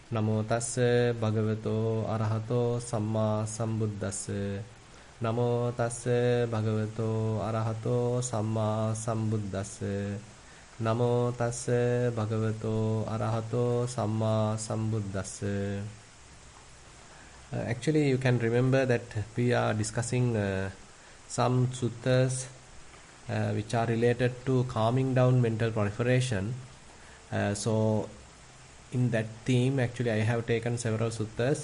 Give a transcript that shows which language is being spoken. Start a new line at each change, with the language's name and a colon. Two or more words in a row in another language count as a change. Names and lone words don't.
Pali: Namo tassa bhagavato arahato samma sambuddhassa. Namo tassa bhagavato arahato samma sambuddhassa. Namo tassa bhagavato arahato samma sambuddhassa.
English: Actually, you can remember that we are discussing some suttas which are related to calming down mental proliferation. So in that theme, actually, I have taken several suttas.